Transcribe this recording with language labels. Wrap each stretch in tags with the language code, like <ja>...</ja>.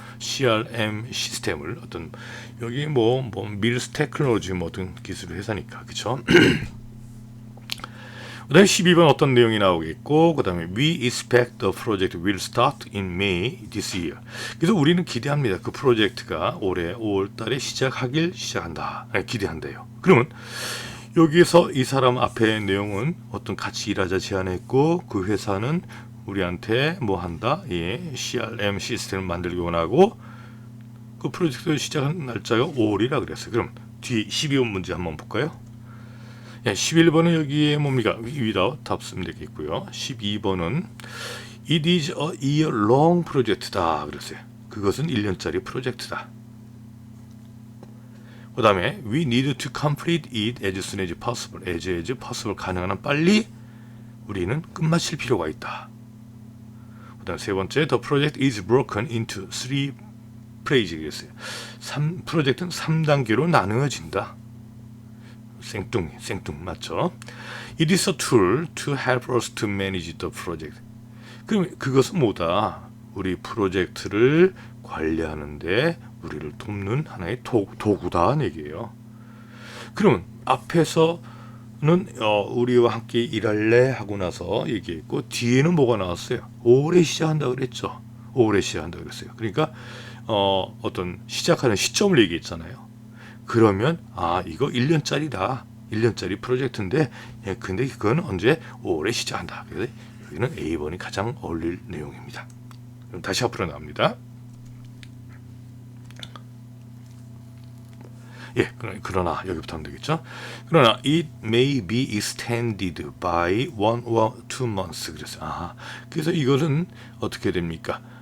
<ko>CRM 시스템을 어떤 여기 밀스 테크놀로지 어떤 기술 회사니까, 그렇죠? 그다음에 12번 어떤 내용이 나오겠고, 그다음에</ko> <en>we expect the project will start in May this year.</en> <ko>그래서 우리는 기대합니다. 그 프로젝트가 올해 5월달에 기대한대요. 그러면 여기에서 이 사람 앞에 내용은 어떤 같이 일하자 제안했고, 그 회사는 우리한테 뭐 한다? CRM 시스템을 만들기 원하고, 그 프로젝트 시작한 날짜가 5월이라 그랬어요. 그럼 뒤에 12번 문제 한번 볼까요? 11번은 여기에 뭡니까? without 답 쓰면 되겠고요. 12번은</ko> <en>it is a year long</en> <ko>프로젝트다 그랬어요. 그것은 1년짜리 프로젝트다. 그 다음에</ko> <en>we need to complete it as soon as possible. as possible,</en> <ko>가능한 한 빨리 우리는 끝마칠 필요가 있다. 그 다음 세 번째,</ko> <en>the project is broken into 3 phases</en> <ko>그랬어요. 프로젝트는 3단계로 나누어진다. 생뚱 맞죠?</ko> <en>It is a tool to help us to manage the project.</en> <ko>그럼 그것은 뭐다? 우리 프로젝트를 관리하는데 우리를 돕는 하나의 도구다는 얘기예요. 그러면 앞에서는 우리와 함께 일할래 하고 나서 얘기했고, 뒤에는 뭐가 나왔어요? 올해 시작한다 그랬죠. 올해 시작한다 그랬어요. 그러니까 어떤 시작하는 시점을 얘기했잖아요. 그러면 이거 1년짜리다. 1년짜리 프로젝트인데, 근데 그건 언제? 5월에 시작한다. 그래서 여기는 A번이 가장 어울릴 내용입니다. 그럼 다시 앞으로 나옵니다. 그러나 여기부터 하면 되겠죠. 그러나</ko> <en>it may be extended by 1 or 2 months.</en> <ko>그래서 이것은 어떻게 됩니까?</ko>